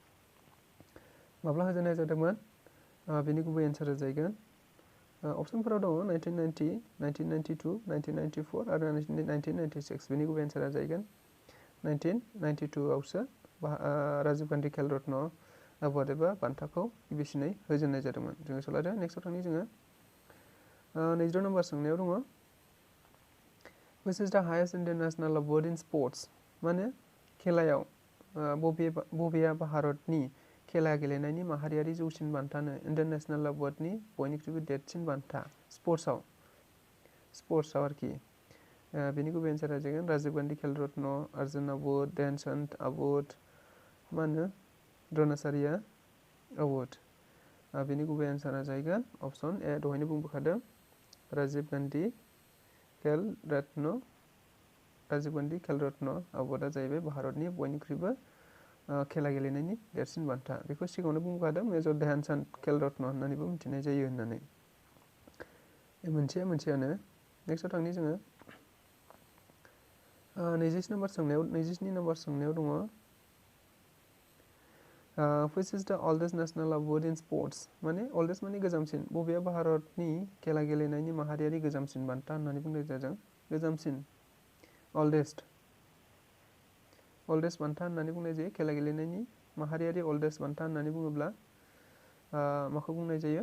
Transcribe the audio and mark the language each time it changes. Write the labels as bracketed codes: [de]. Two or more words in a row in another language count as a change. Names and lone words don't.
[brx] बेनि गुबै एन्सारा जाहैगोन अपसनफोराव दङ 1990, 1992, 1994 आरो 1996। बेनि गुबै एन्सारा जाहैगोन 1992 आवसो राजीव गांधी खेल रत्न एवार्ड एबा बान्थाखौ गिबिसिनै होजेननाय जादोंमोन। जों गोसोआव लादो। नेक्स्टआव थांनि जोङो 22 नम्बर सोंनायाव दङ [en] which is the highest international award in sports। [brx] माने खेलायाव बबेया भारतनि खेला गेलेनायनि माहारियारि जौसिन बान्थानो [en] international awardनि [brx] बयनिख्रुइबो देरसिन बान्था स्पर्ट्सआव आरोखि बेनि गुबै एन्सारा जागोन राजीव गान्धी खेल रत्न, अर्जुन अवार्ड, ध्यानचन्द अवार्ड, मा होनो द्रोणाचार्य अवार्ड। बेनि गुबै एन्सारा जागोन [en] option A, [brx] दहायनो बुंबोखादों राजीव गान्धी खेल रत्न अवार्डआ जाहैबाय भारतनि बयनिख्रुइबो खेला गेलेनायनि देरसिन बान्था। बेखौ सिगाङावनो बुंबोखादों मेजर ध्यानचन्द खेल रत्न होननानैबो मिथिनाय जायो होननानै। मोनसेयानो नेक्स्टआव थांनि जोङो 27 नम्बर सोंनायाव दङ [en] which is the oldest national award in sports [brx] माने oldest माने गोजामसिन, बबेया भारतनि खेला गेलेनायनि माहारियारि गोजामसिन बान्था होननानै बुंनाय जादों। गोजामसिन oldest बान्था होननानै बुंनाय जायो। खेला गेलेनायनि माहारियारि oldest बान्था होननानै बुङोब्ला माखौ बुंनाय जायो?